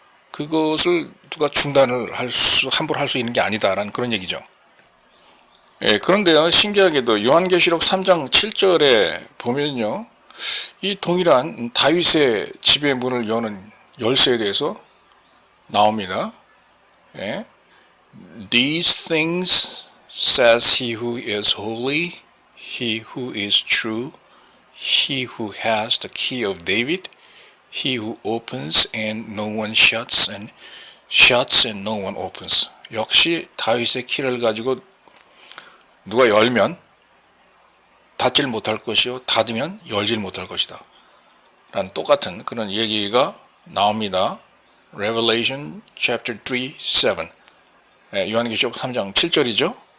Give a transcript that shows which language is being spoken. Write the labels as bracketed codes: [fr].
[ko] 그것을 누가 중단을 함부로 할 수 있는 게 아니다라는 그런 얘기죠. 그런데요, 신기하게도 요한계시록 3장 7절에 보면요, 이 동일한 다윗의 집의 문을 여는 열쇠에 대해서 나옵니다. [en] These things says he who is holy, he who is true, he who has the key of David, he who opens and no one shuts and shuts and no one opens. [ko] 역시 다윗의 키를 가지고 누가 열면 닫질 못할 것이요 닫으면 열질 못할 것이다 라는 똑같은 그런 얘기가 나옵니다. [en] Revelation chapter 3, 7 [ko] 요한계시록 3장 7절이죠.